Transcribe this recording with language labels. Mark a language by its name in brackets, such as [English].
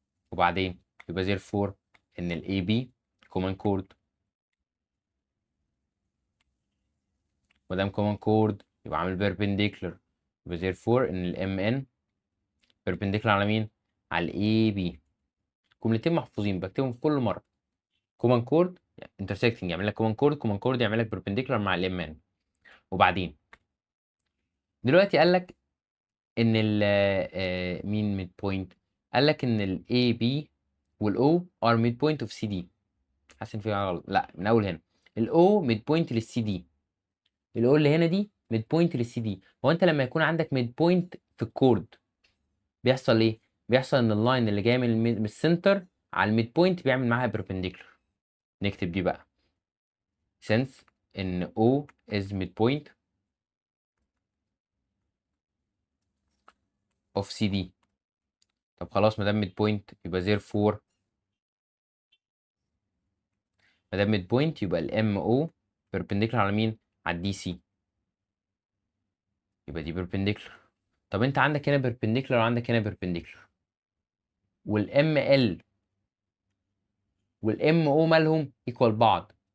[Arabic] وبعدين يبقى therefore ان ال AB common chord. مادام common chord يبقى عامل perpendicular. يبقى therefore ان ال MN perpendicular على مين؟ على ال AB. جملتين محفوظين بكتبهم في كل مرة. common chord intersecting يعمل لك common chord يعمل لك perpendicular مع ال MN. وبعدين دلوقتي قال لك ان ال مين ميد بوينت؟ قال لك ان ال AB وال O are mid point of CD. حاسس ان في حاجه غلط. لا من اول هنا. ال O mid point للسي دي. ال O اللي هنا دي mid point للسي دي. هو انت لما يكون عندك mid point في الكورد بيحصل ايه؟ بيحصل ان اللاين اللي جاي من السنتر على الميد بوينت بيعمل معاها perpendicular. نكتب دي بقى. [English] since ان O is mid point of CD. [Arabic] طب خلاص ما دام mid point يبقى therefore ما دام ميد بوينت يبقى الام او بيربنديكولار على مين؟ على الدي سي. يبقى دي بيربنديكولار. طب انت عندك هنا بيربنديكولار وعندك هنا بيربنديكولار، والام ال والام او مالهم ايكوال بعض.